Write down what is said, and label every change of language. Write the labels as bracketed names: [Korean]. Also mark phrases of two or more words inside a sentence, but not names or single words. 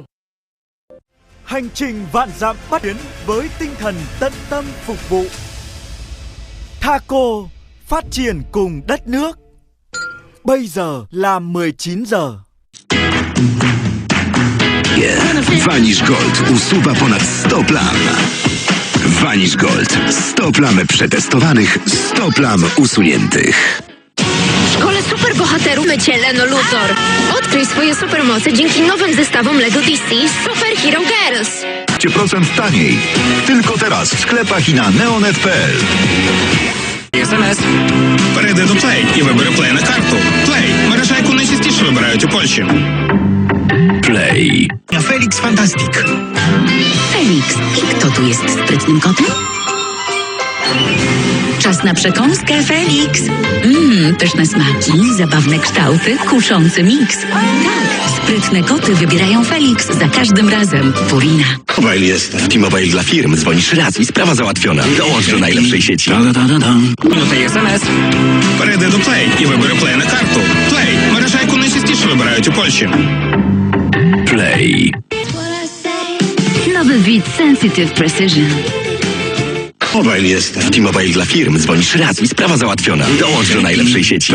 [Vietnamese] Hành trình vạn dặm bắt tiến với tinh thần tận tâm phục vụ. Thaco phát triển cùng đất nước. Bây giờ là 19 giờ. [Polish] Vanish Gold usuwa ponad 100 plam. Vanish Gold. 100 plam przetestowanych, 100 plam usuniętych. W szkole superbohaterów mycie Leno Luthor. Odkryj swoje supermoce dzięki nowym zestawom LEGO DC Super Hero Girls. 10% taniej. Tylko teraz w sklepach i na neonet.pl. SMS. [Ukrainian] Перейди до Play і вибери Play на карту. Play – мережа, яку найчастіше вибирають у Польщі. Play. [Polish] Felix Fantastic. Felix. I kto tu jest sprytnym kotem? Czas na przekąskę Felix. Pyszne smaki, zabawne kształty, kuszący miks. Tak, sprytne koty wybierają Felix za każdym razem. Purina. Mobile jest. W T-Mobile dla firm dzwonisz raz i sprawa załatwiona. Dołącz do najlepszej sieci. Minuta SMS. [Ukrainian] Перейди до Play і вибери Play на карту. Play – мережа, яку найчастіше вибирають у Польщі. Play. [Polish] Nowy Wit Sensitive Precision. Mobile jest. W T-Mobile dla firm dzwonisz raz i sprawa załatwiona. Dołącz do najlepszej sieci.